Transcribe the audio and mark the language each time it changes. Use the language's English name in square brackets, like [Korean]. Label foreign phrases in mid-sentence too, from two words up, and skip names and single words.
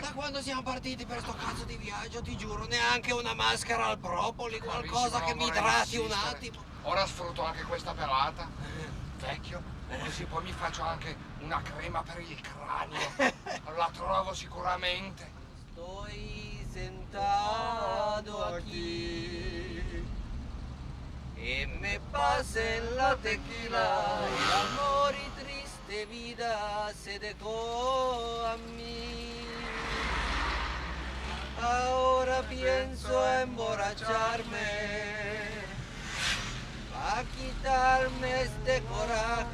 [Italian] Da quando siamo partiti per sto cazzo di viaggio, ti giuro, neanche una maschera al propoli, qualcosa che mi idrati un attimo. Ora sfrutto anche questa pelata, vecchio, così poi mi faccio anche una crema per il cranio. La trovo sicuramente. [Spanish] Estoy sentado aquí y me pasen la tequila, el amor y triste vida se dejó a mí. Ahora pienso emborracharme para quitarme este coraje.